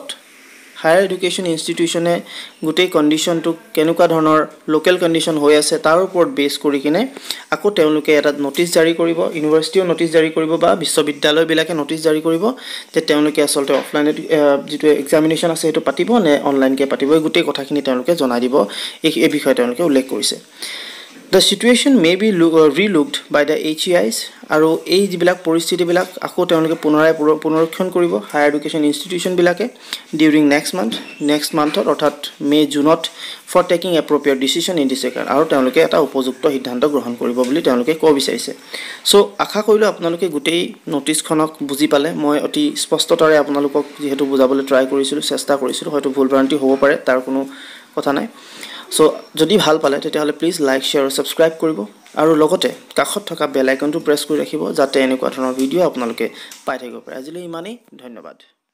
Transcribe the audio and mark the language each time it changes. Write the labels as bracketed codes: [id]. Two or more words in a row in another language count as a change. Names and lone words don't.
[en] higher education institutionে [as] গোটেই কণ্ডিশনটো কেনেকুৱা ধৰণৰ [en] local condition [as] হৈ আছে তাৰ ওপৰত বেছ কৰি কিনে আকৌ তেওঁলোকে এটা নোটিছ জাৰি কৰিব ইউনিভাৰ্চিটিও নোটিছ জাৰি কৰিব বা বিশ্ববিদ্যালয়বিলাকে নোটিছ জাৰি কৰিব যে তেওঁলোকে আসলতে অফলাইন যেটো এক্সামিনেশন আছে হেতু পাতিব নে অনলাইনকে পাতিব এই গোটেই কথাখিনি তেওঁলোকে জনাই দিব এই বিষয়ে তেওঁলোকে উল্লেখ কৰিছে [en] The situation may be relooked by the HEIs [as] আৰু এই যিবিলাক পৰিস্থিতিবিলাক আকৌ তেওঁলোকে পুনৰীক্ষণ কৰিব [en] higher education institution [as] বিলাকে [en] during next monthত [as] অৰ্থাৎ মে জুনত [en] for taking appropriate decision in this regard [as] আৰু তেওঁলোকে এটা উপযুক্ত সিদ্ধান্ত গ্ৰহণ কৰিব বুলি তেওঁলোকে কৈ বিচাৰিছে সো আশা কৰিলো আপোনালোকে গোটেই নোটিছখনক বুজি পালে মই অতি স্পষ্টতাৰে আপোনালোকক যেহেতু বুজাবলৈ ট্ৰাই কৰিছিলো চেষ্টা কৰিছিলো হয়তো ভুল ভ্ৰান্তি হ'ব পাৰে তাৰ কোনো কথা নাই সো যদি ভাল পালে তেতিয়াহলে [en] please like share [as] আৰু সাবস্ক্ৰাইব কৰিব আৰু লগতে কাখত থকা [en] bell iconটো [as] প্ৰেছ কৰি ৰাখিব যাতে এনেকুৱা ধৰণৰ ভিডিও আপোনালোকে পাই থাকিব পাৰে আজিলৈ ইমানেই ধন্যবাদ